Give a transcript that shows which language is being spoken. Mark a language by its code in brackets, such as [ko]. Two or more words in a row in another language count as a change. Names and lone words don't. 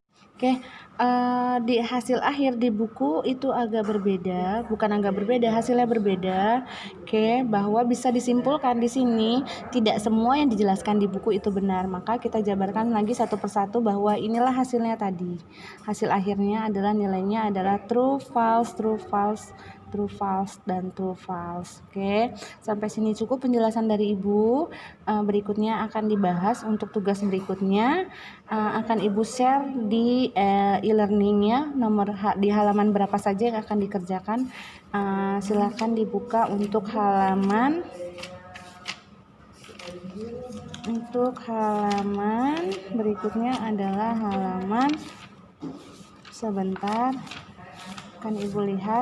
[id] Oke, di hasil akhir di buku itu agak berbeda, bukan agak berbeda, hasilnya berbeda. Oke, bahwa bisa disimpulkan di sini tidak semua yang dijelaskan di buku itu benar. Maka kita jabarkan lagi satu persatu bahwa inilah hasilnya tadi. Hasil akhirnya adalah nilainya adalah [en] true, false, true, false, true, false, dan true, false. [id] Oke, sampai sini cukup penjelasan dari ibu. Berikutnya akan dibahas untuk tugas berikutnya. Akan ibu share di e-learningnya di halaman berapa saja yang akan dikerjakan. Silakan dibuka untuk halaman berikutnya adalah halaman sebentar akan ibu lihat.